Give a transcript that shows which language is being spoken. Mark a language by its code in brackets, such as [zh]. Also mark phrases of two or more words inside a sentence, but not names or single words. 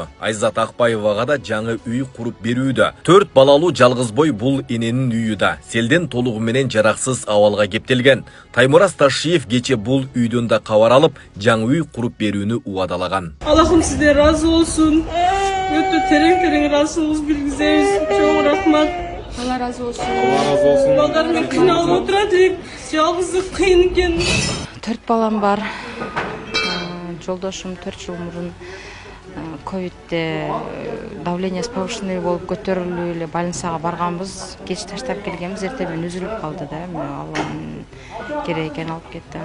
[ky] Айзат Акбаевага да жаңы үй куруп берүүдө. 4 балалуу жалгыз бой бул эненин үйү да селден толугу менен жараксыз абалга кептелген. Таймураз Ташиев кече бул үйдөн да кабар алып, жаңы үй куруп берүүнү убадалаган. Аллахым сизден разы болсун. Өтө терең ыраазычылык билгизебиз. Чоң рахмат. Алла разы болсун. [tr] Allah razı olsun. [ky] Балдарым кыйналып отурат элек. Жалгыздык кыйын экен. 4 балам бар. Жолдошум 4 жыл мурун ковидте [ru] давлениеси повышенный [ky] болуп көтөрүлүп эле больницага барганбыз. Кеч таштап келгенбиз, эртемен үзүлүп калды да. Алланын керек экени алып кетти.